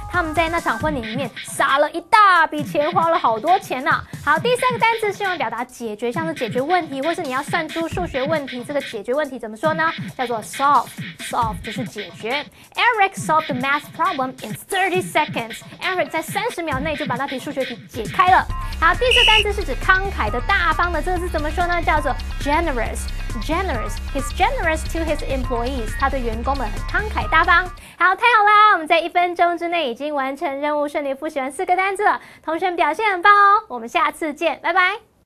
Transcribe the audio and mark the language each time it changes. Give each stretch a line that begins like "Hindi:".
Chinese: 他们在那场婚礼里面撒了一大笔钱，花了好多钱呢。好，第三个单词是用来表达解决，像是解决问题，或是你要算出数学问题，这个解决问题怎么说呢？叫做 solve。solve 就是解决。
English: Eric solved the math problem in 30 seconds.
Chinese: Eric 在30秒内就把那题数学题解开了。好，第四个单词是指慷慨的、大方的，这个字怎么说呢？叫做
English: generous。generous. He's generous to his employees.
Chinese: 他对员工们很慷慨大方。好，太好啦！我们在1分钟之内已经完成任务，顺利复习完4个单字了。同学们表现很棒哦！我们下次见，拜拜。